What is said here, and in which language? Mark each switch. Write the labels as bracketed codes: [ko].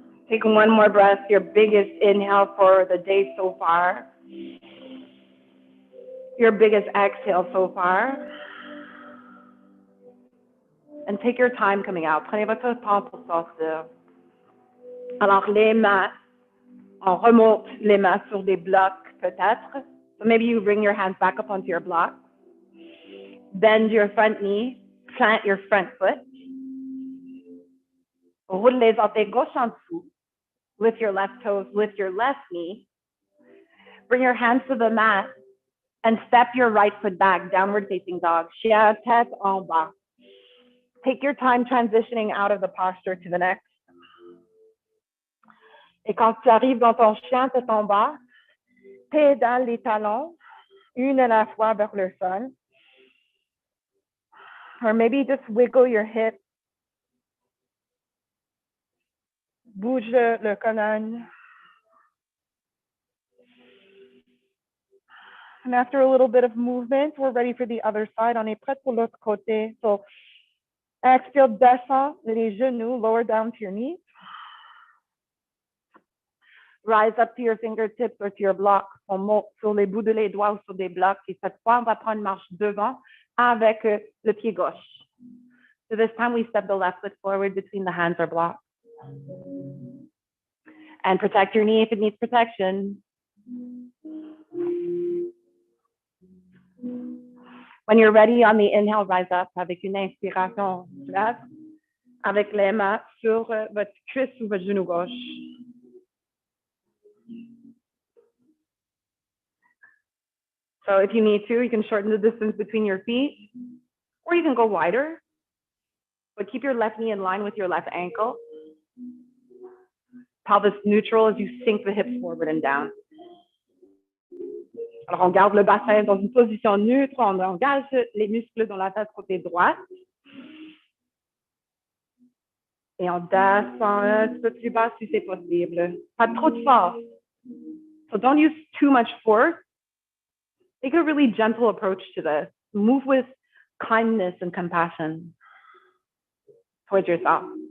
[en] Take one more breath, your biggest inhale for the day so far. Your biggest exhale so far. And take your time coming out. [fr] Prenez votre temps pour sortir. Alors, les mains, on remonte les mains sur des blocs peut-être. [en] So maybe you bring your hands back up onto your block. Bend your front knee, plant your front foot. [fr] Roule les orteils gauche en dessous. [en] Lift your left toes, lift your left knee. Bring your hands to the mat and step your right foot back, downward facing dog. [fr] Chien, tête en bas. [en] Take your time transitioning out of the posture to the next. [fr] Et quand tu arrives dans ton chien, tête en bas, pédale les talons, une à la fois vers le sol. [en] Or maybe just wiggle your hips. [fr] Bouge le colonne. [en] And after a little bit of movement, we're ready for the other side. [fr] On est prêt pour l'autre côté. [en] So exhale, [fr] descend les genoux, [en] lower down to your knees. rise up to your fingertips or to your blocks. [fr] On monte sur les bouts de les doigts ou sur des blocs. Et cette fois, on va prendre une marche devant avec le pied gauche. [en] So this time we step the left foot forward between the hands or blocks. And protect your knee if it needs protection. When you're ready on the inhale, rise up [fr] avec une inspiration. Lève avec les mains sur votre cuisse ou votre genou gauche. [en] So if you need to, you can shorten the distance between your feet, or you can go wider, but keep your left knee in line with your left ankle. Pelvis neutral as you sink the hips forward and down. [fr] Alors, on garde le bassin dans une position neutre, on engage les muscles dans la tête côté droite. Et on descend un petit peu plus bas si c'est possible. Pas trop de force. [en] So don't use too much force. Take a really gentle approach to this. Move with kindness and compassion towards yourself.